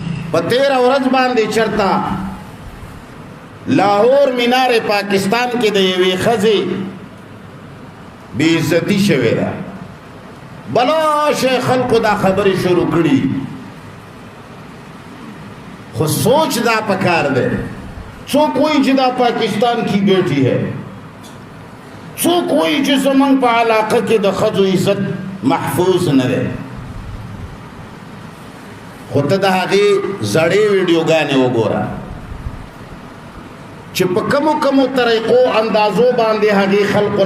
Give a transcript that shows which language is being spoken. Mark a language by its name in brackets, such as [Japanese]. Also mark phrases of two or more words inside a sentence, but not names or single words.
[Pashto] په 13 ورځ باندې چرتا لاهور مینار پاکستان کې د یوې ښځې بې عزتي شوې ده بلا شی خلقو دا خبرې شروع کړي خو سوچ دا پکار ده څوک وایي چې دا [Urdu] پاکستان کی بیٹی ہے [Pashto] څوک وایي چې زمونږ په علاقه کې د ښځو عزت محفوظ نه دی خو ته د هغې زړې ویډیوګانې وګوره چې په کمو کمو طریقو اندازو باندې هغې خلقو